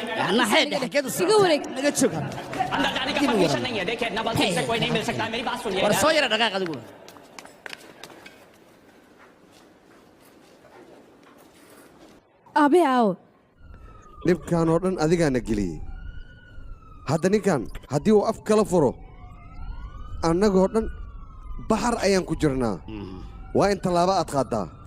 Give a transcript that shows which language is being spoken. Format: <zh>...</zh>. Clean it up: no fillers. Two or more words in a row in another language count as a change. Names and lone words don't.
<so>naxeed xageed u iga wareeg naga joog</so> <hi>अंदर जाने का परमिशन नहीं है देखिए नवाजुद्दीन से कोई नहीं मिल सकता मेरी बात सुनिए</hi> <so>war soo yara dhaqaaq adigu aabe aawo dhibkan oo dhan adigaana geliyey hadda ninkan haddii uu af kala furo annagoo dhan baxar ayaan ku jirnaa waa in tallaabo aad qaaddaa</so>